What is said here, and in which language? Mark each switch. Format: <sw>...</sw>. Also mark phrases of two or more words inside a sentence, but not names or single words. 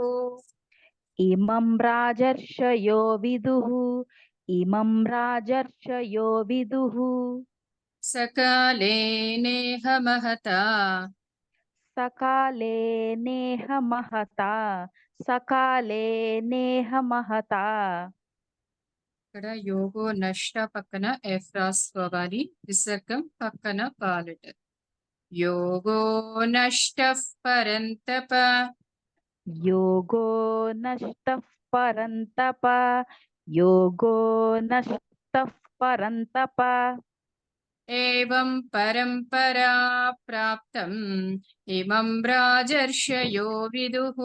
<sa>इमं राजर्षयो विदुः। इमं राजर्षयो विदुः। सकाले नेह महता सकाले नेह महता। सकाले नेह महता।</sa> <te>ఇక్కడ</te> <sa>యోగో నష్ట</sa> <te>పక్కన ఎఫ్ రాసుకోవాలి, విసర్గం పక్కన పాలెటర్.</te> <sa>యోగో నష్ట పరంతప. योगो नष्टः परन्तप। योगो नष्टः परन्तप। एवं परम्परा प्राप्तम् इमं राजर्षयो विदुः।</sa>